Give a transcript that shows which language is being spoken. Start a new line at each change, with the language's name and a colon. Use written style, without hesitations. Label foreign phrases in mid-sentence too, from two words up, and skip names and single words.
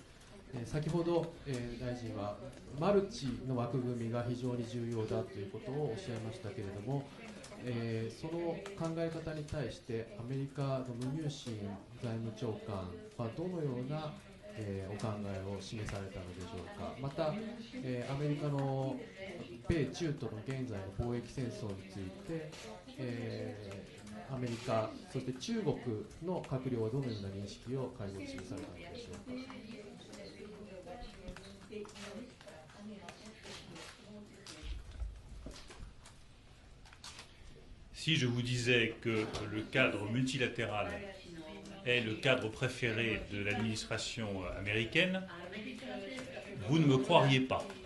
Japanese: 先ほど、大臣はマルチの枠組みが非常に重要だということをおっしゃいましたけれども、その考え方に対してアメリカのムニューシン財務長官はどのような、お考えを示されたのでしょうか。また、アメリカの米中との現在の貿易戦争について、アメリカそして中国の閣僚はどのような認識を会合で示されたのでしょうか。
French: Si je vous disais que le cadre multilatéral est le cadre préféré de l'administration américaine, vous ne me croiriez pas.